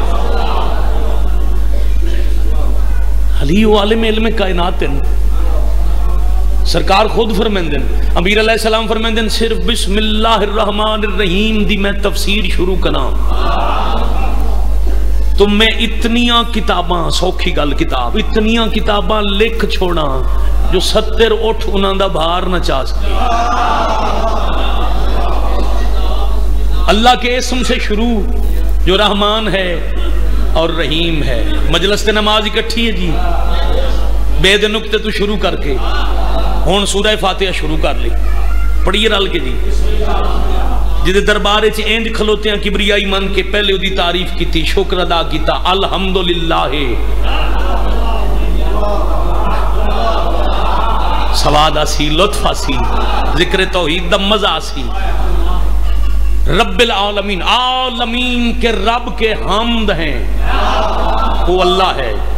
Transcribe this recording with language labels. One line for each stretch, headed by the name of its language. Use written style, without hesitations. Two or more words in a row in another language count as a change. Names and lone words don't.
Urdu: علی و عالم علم کائنات ہیں.
Punjabi: سرکار خود فرمیندن، امیر علیہ السلام فرمیندن صرف
Arabic: بسم اللہ الرحمن الرحیم
Punjabi: دی میں تفسیر شروع کرنا تو میں اتنیاں کتاباں، سوکھی گل کتاب، اتنیاں کتاباں لکھ چھوڑا جو 70 اٹھ انہاں دا بھار نہ چاہ سکے.
Urdu: اللہ کے اسم سے شروع جو رحمان ہے اور رحیم ہے.
Punjabi: مجلس تے نماز اکٹھی ہے جی، بے دے نکتے تو شروع کر کے ہون سورہ فاتحہ شروع کر لی. پڑھیے رل کے جی. جدے دربارے چھ اینج کھلوتے ہیں کبریائی من کے پہلے دی تعریف کی تھی، شکر ادا کیتا الحمدللہ. سواد آسی، لطف آسی، ذکر توحید دا مزہ آسی.
Arabic: رب العالمین،
Urdu: عالمین کے رب کے حمد ہیں، وہ اللہ ہے.